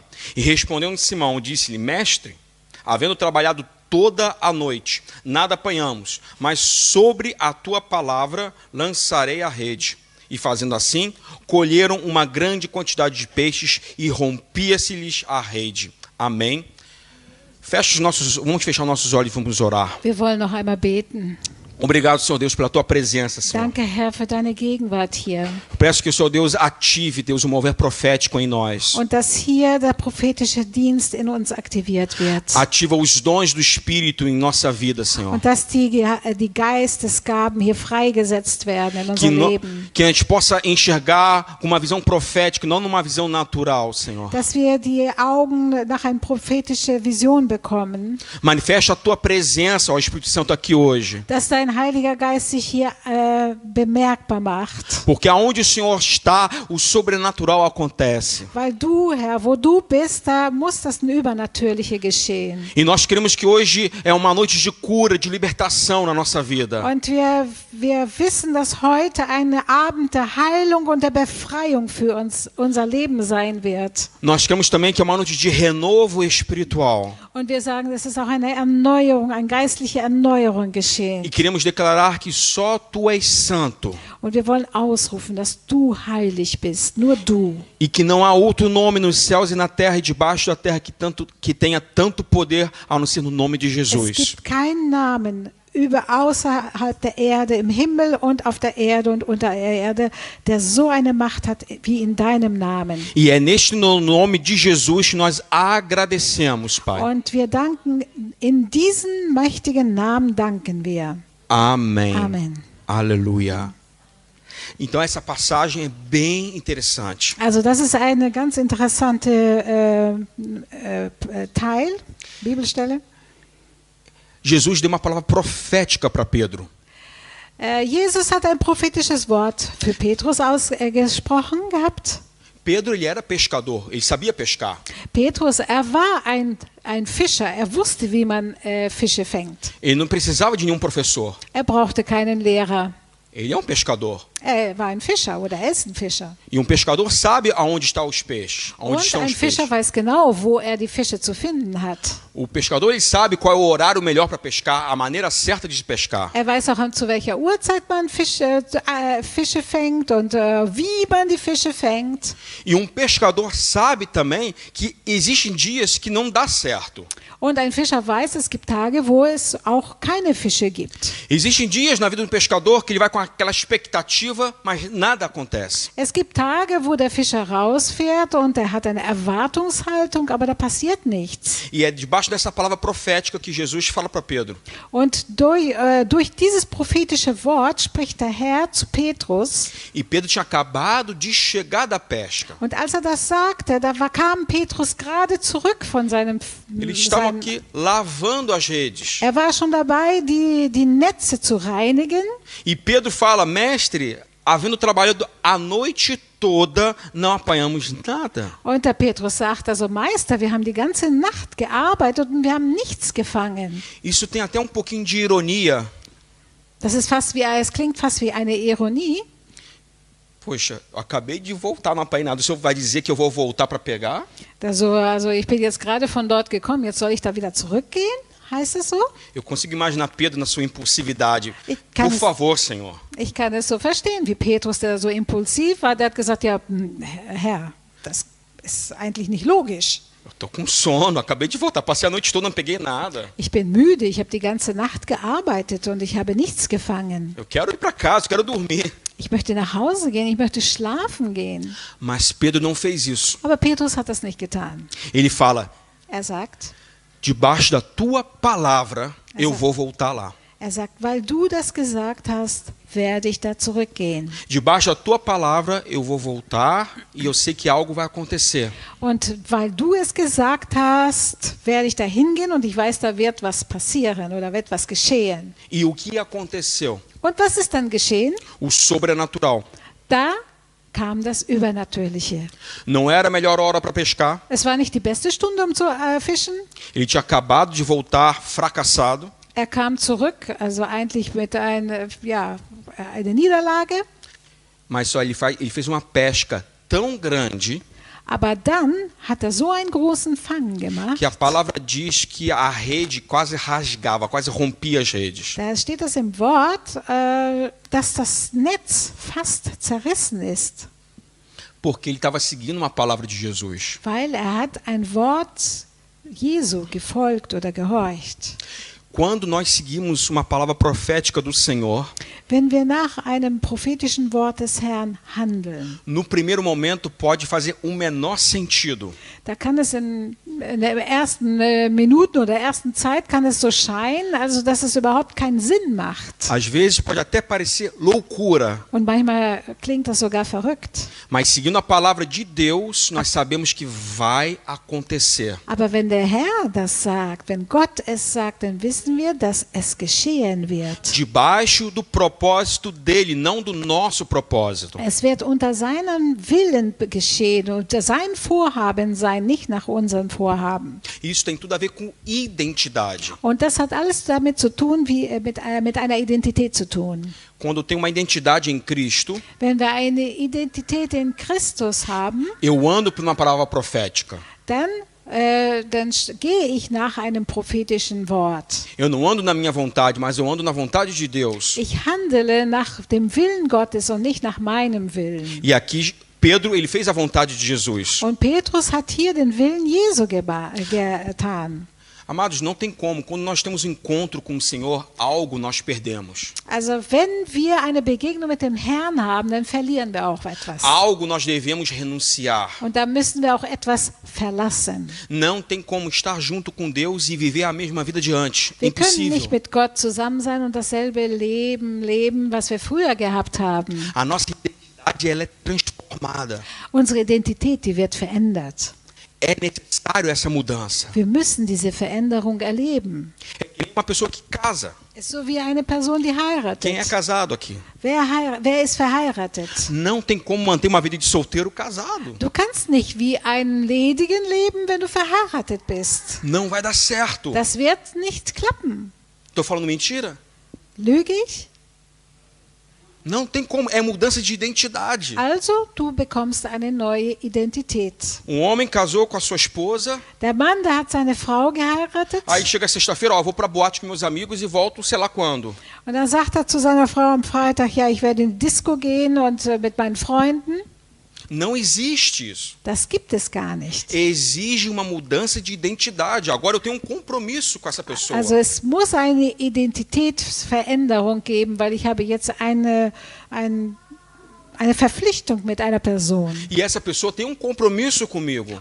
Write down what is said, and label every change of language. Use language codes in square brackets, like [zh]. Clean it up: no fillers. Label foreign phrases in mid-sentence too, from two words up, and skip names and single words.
[pt] E respondendo Simão, disse-lhe, mestre, havendo trabalhado toda a noite, nada apanhamos, mas sobre a tua palavra lançarei a rede. E fazendo assim, colheram uma grande quantidade de peixes e rompia-se-lhes a rede. Amém. Vamos fechar nossos olhos e vamos orar. [de] Wir wollen noch einmal beten. [pt] Obrigado, Senhor Deus, pela tua presença, Senhor. [de] Danke, Herr, für deine Gegenwart hier. [pt] Peço que o Senhor Deus ative, Deus, um mover profético em nós. [de] Und dass hier der prophetische Dienst in uns aktiviert wird. [pt] Ativa os dons do Espírito em nossa vida, Senhor. [de] Und dass die Geistesgaben hier freigesetzt werden in unser Leben. [pt] Que a gente possa enxergar com uma visão profética, não numa visão natural, Senhor. [de] Dass wir die Augen nach einer prophetischen Vision bekommen. [pt] Manifesta a tua presença, ó Espírito Santo, aqui hoje. [de] Dass dein Heiliger Geist sich hier bemerkbar macht. [pt] Porque aonde o Senhor está, o sobrenatural acontece. [de] Weil du, Herr, wo du bist, da muss das Übernatürliche geschehen. [pt] E nós queremos que hoje é uma noite de cura, de libertação na nossa vida. [de] Und wir wissen, dass heute ein Abend der Heilung und der Befreiung für unser Leben sein wird. [pt] Nós queremos também que é uma noite de renovo espiritual. [de] Und wir sagen, es ist auch eine Erneuerung, eine geistliche Erneuerung geschehen. [pt] E queremos declarar que só tu és santo. [de] Und wir wollen ausrufen, dass du heilig bist, nur du. [pt] E que não há outro nome nos céus e na terra e debaixo da terra que tenha tanto poder a não ser no nome de [de] Es [pt] Jesus. [de] gibt keinen Namen außerhalb der Erde, im Himmel und auf der Erde und unter der Erde, der so eine Macht hat wie in deinem Namen. [pt] E é neste nome de Jesus que nós agradecemos, Pai. [de] Und wir danken, in diesen mächtigen Namen danken wir. [pt] Amém. [de] Amen. [pt] Aleluia. Então essa passagem é bem interessante. [de] Also das ist eine ganz interessante Teil, Bibelstelle. [pt] Jesus deu uma palavra profética para Pedro. [de] Jesus hat ein prophetisches Wort für Petrus ausgesprochen gehabt. [pt] Pedro, ele era pescador, ele sabia pescar. [de] Petrus, war ein Fischer, wusste, wie man Fische fängt. [pt] Ele não precisava de nenhum professor. [de] Brauchte keinen Lehrer. [pt] Ele é um pescador. [de] War ein Fischer oder ist ein Fischer. [pt] E um pescador sabe aonde estão os peixes. Aonde [de] Und [pt] estão [de] ein [pt] os [de] Fischer [pt] peixes. [de] weiß genau, wo die Fische zu finden hat. [pt] O pescador, ele sabe qual é o horário melhor para pescar, a maneira certa de pescar. [de] Weiß auch, zu welcher Uhrzeit man Fische fängt und wie man die Fische fängt. [pt] E um pescador sabe também que existem dias que não dá certo. [de] Und ein Fischer weiß, es gibt Tage, wo es auch keine Fische gibt. [pt] Existem dias na vida do pescador que ele vai com aquela expectativa, mas nada acontece. [de] Es gibt Tage, wo der Fischer rausfährt und hat eine Erwartungshaltung, aber da passiert nichts. [pt] E é debaixo dessa palavra profética que Jesus fala para Pedro. [de] Und durch dieses prophetische Wort spricht der Herr zu Petrus. [pt] E Pedro tinha acabado de chegar da pesca. [de] Und als das sagte, kam Petrus gerade zurück von seinem [pt] Eles estavam aqui lavando as redes. [de] war schon dabei, die Netze zu reinigen. [pt] E Pedro fala, mestre, havendo trabalhado a noite toda, não apanhamos nada. [de] Und der Petrus sagt, also Meister, wir haben die ganze Nacht gearbeitet und wir haben nichts gefangen. [pt] Isso tem até um pouquinho de ironia. [de] Es klingt fast wie eine Ironie. [pt] Poxa, eu acabei de voltar no apainado. O senhor vai dizer que eu vou voltar para pegar? [de] Also ich bin jetzt gerade von dort gekommen, jetzt soll ich da wieder zurückgehen? Heißt es so? [pt] Eu consigo imaginar Pedro na sua impulsividade. [de] Ich kann [pt] Por [de] es- [pt] favor, Senhor. [de] Ich kann es so verstehen, wie Petrus, der so impulsiv war, der hat gesagt, ja, Herr, das ist eigentlich nicht logisch. [pt] Eu tô com sono, acabei de voltar. Passei a noite toda, não peguei nada. [de] Ich bin müde, ich habe die ganze Nacht gearbeitet und ich habe nichts gefangen. [pt] Eu quero ir para casa, eu quero dormir. [de] Ich möchte nach Hause gehen, ich möchte schlafen gehen. [pt] Mas Pedro não fez isso. [de] Aber Petrus hat das nicht getan. [pt] Ele fala: [de] Er sagt, [pt] debaixo da tua palavra, eu Exato. vou voltar lá. [de] weil du das gesagt hast, werde ich da zurückgehen. [pt] Debaixo da tua palavra, eu vou voltar e eu sei que algo vai acontecer. [de] Und weil du es gesagt hast, werde ich da hingehen und ich weiß, da wird was passieren oder wird was geschehen. [pt] E o que aconteceu? [de] Und was ist dann geschehen? [pt] O sobrenatural. [de] Da kam das Übernatürliche. [pt] Não era a melhor hora para pescar. [de] Es war nicht die beste Stunde, um zu fischen. [pt] Ele tinha acabado de voltar fracassado. [de] Er kam zurück, also eigentlich mit eine Niederlage. [pt] Mas só ele fez uma pesca tão grande [de] Aber dann hat er so einen großen Fang gemacht. [pt] que a palavra diz que a rede quase rasgava, quase rompia as redes. [de] Da steht es im Wort, dass das Netz fast zerrissen ist, [pt] Porque ele estava seguindo uma palavra de Jesus. [de] weil hat ein Wort Jesu gefolgt oder gehorcht. [pt] Quando nós seguimos uma palavra profética do Senhor, [de] Wenn wir nach einem prophetischen Wort des Herrn handeln, [pt] no primeiro momento pode fazer o menor sentido. [de] da kann es in der ersten Minuten oder ersten Zeit kann es so scheinen, also dass es überhaupt keinen Sinn macht. [pt] Às vezes pode até parecer loucura, [de] Und manchmal klingt das sogar verrückt. [pt] mas seguindo a palavra de Deus, nós sabemos que vai acontecer. [de] Aber wenn der Herr das sagt, wenn Gott es sagt, dann wissen wir, dass es geschehen wird. [pt] Debaixo do propósito dele, não do nosso propósito. [de] Es wird unter seinem Willen geschehen, unter sein Vorhaben sein, nicht nach unserem Vorhaben. [pt] Isso tem tudo a ver com identidade. [de] Und das hat alles damit zu tun, mit einer Identität zu tun. [pt] Quando eu tenho uma identidade em Cristo, [de] Wenn wir eine Identität in Christus haben, [pt] eu ando por uma palavra profética. [de] dann gehe ich nach einem prophetischen Wort. [pt] Eu não ando na minha vontade, mas eu ando na vontade de Deus. [de] Ich handele nach dem Willen Gottes und nicht nach meinem Willen. [pt] E aqui Pedro, ele fez a vontade de Jesus. [de] Und Petrus hat hier den Willen Jesu getan. [pt] Amados, não tem como. Quando nós temos um encontro com o Senhor, algo nós perdemos. [de] Also wenn wir eine Begegnung mit dem Herrn haben, dann verlieren wir auch etwas. [pt] Algo nós devemos renunciar. [de] Und da müssen wir auch etwas verlassen. [pt] Não tem como estar junto com Deus e viver a mesma vida de antes. [de] Wir können [pt] Impossível. [de] nicht mit Gott zusammen sein und dasselbe leben, was wir früher gehabt haben. [pt] A nossa identidade ela é transformada. [de] Unsere Identität, die wird verändert. [pt] É necessário essa mudança. [de] Wir müssen diese Veränderung erleben. [pt] É que nem uma pessoa que casa. [de] Es ist so wie eine Person, die [pt] Quem é [de] heiratet. [pt] casado aqui? [de] Wer ist verheiratet? [pt] Não tem como manter uma vida de solteiro casado. [de] Du kannst nicht wie einen Ledigen leben, wenn du verheiratet bist. [pt] Não vai dar certo. [de] Das wird nicht klappen. [pt] Estou falando mentira? [de] Lüge ich? [pt] Não tem como. É mudança de identidade. [de] Also, du bekommst eine neue Identität. [pt] Um homem casou com a sua esposa. [de] Der Mann, der hat seine Frau geheiratet. [pt] Aí chega sexta-feira, ó, vou pra boate com meus amigos e volto sei lá quando. [de] Und dann sagt er zu seiner Frau am Freitag, ja, ich werde in die Disco gehen und mit meinen Freunden. [pt] Não existe isso. [de] Das gibt es gar nicht. [pt] Exige uma mudança de identidade. Agora eu tenho um compromisso com essa pessoa. [de] Also es muss eine Identitätsveränderung geben, weil ich habe jetzt eine Verpflichtung mit einer Person. [pt] E essa pessoa tem um compromisso comigo.